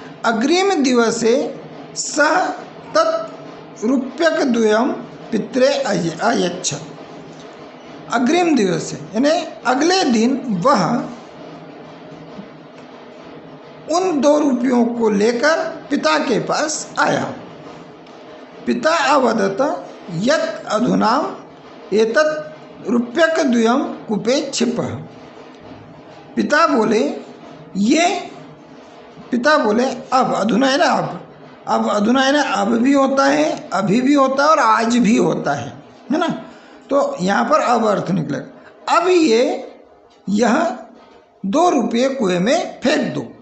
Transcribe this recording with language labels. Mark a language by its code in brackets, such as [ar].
[sa] अग्रिम दिवसे सह तत् रूप्यकद्वयम् पित्रे अयच्छत। [hi] अग्रिम दिवस यानी अगले दिन वह उन 2 रुपयों को लेकर पिता के पास आया। [sa] पिता अवदत यत् अधुना एतत् रूप्यकद्वयम् कूपे क्षिपः। [hi] पिता बोले अब, अधुना है ना अब अधुना है ना, अब भी होता है, अभी भी होता है और आज भी होता है ना। तो यहाँ पर अब अर्थ निकलेगा। अब यह 2 रुपये कुएं में फेंक दो।